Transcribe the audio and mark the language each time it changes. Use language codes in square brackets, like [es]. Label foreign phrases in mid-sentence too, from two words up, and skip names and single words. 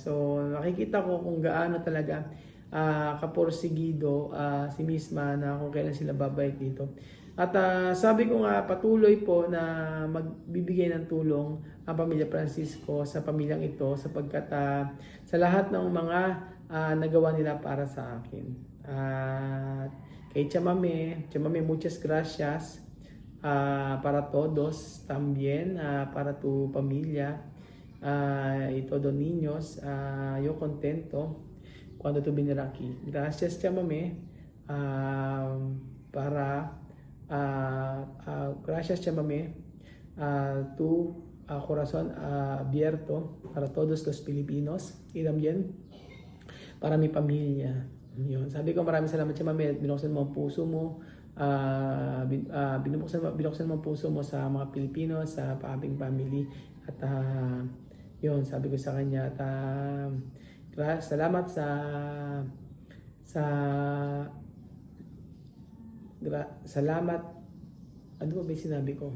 [tl] So, nakikita ko kung gaano talaga kaporsigido si Misma na kung kailan sila babalik dito. At sabi ko nga, patuloy po na magbibigay ng tulong ang pamilya Francisco sa pamilyang ito sapagkat sa lahat ng mga nagawa nila para sa akin. [es] Kay Tia Mame, muchas gracias para todos también, para tu familia y todos niños. Yo contento cuando tu venir aquí. Gracias Tia Mame gracias Tia Mame, tu corazón abierto para todos los Filipinos y también para mi pamilya. [tl] Yun. Sabi ko, maraming salamat Tia Mame, binuksan mo ang puso mo, binuksan mo ang puso mo sa mga Pilipino, sa aming family. At yun, sabi ko sa kanya, at salamat salamat, ano ba may sinabi ko?